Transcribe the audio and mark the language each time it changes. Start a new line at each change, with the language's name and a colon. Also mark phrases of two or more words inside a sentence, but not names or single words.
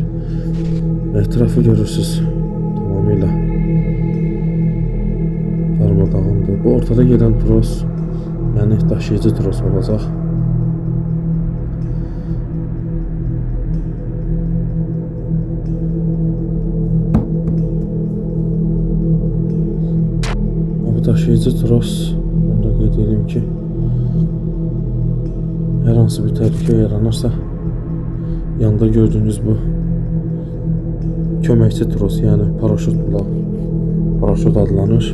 Turkish: Etrafı görürsünüz, tamamıyla darmadağındır. Bu ortada gelen tros, yani daşıyıcı tros olacaq.
Azerbaijani: Bu daşıyıcı tros, onu da qeyd edeyim ki, her hansı bir təhlükə yaranırsa, yanında gördüğünüz bu köməkçi tros, yani paraşüt adlanır.